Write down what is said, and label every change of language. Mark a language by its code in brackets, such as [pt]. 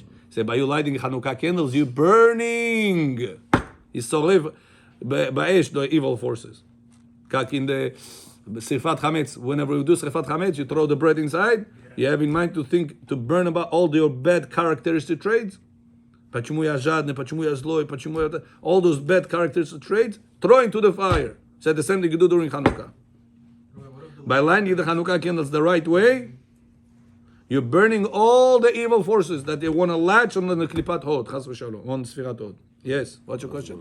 [en] So by you lighting Chanukah candles, you burning. You [he] שורף באש [en] the evil forces. כך in the שרפת חמץ, whenever you do שרפת חמץ, you throw the bread inside, you have in mind to think, to burn about all your bad characteristic traits. [ru] Почему я жадный, почему я злой, почему я... [en] All those bad characteristic traits, throw into the fire. So the same thing you do during Chanukah. By lighting the Chanukah candles the right way, you're burning all the evil forces that they want to latch on the Klipat Hod, Chas v'shalom, on Sfirat Hod. Yes, what's your question?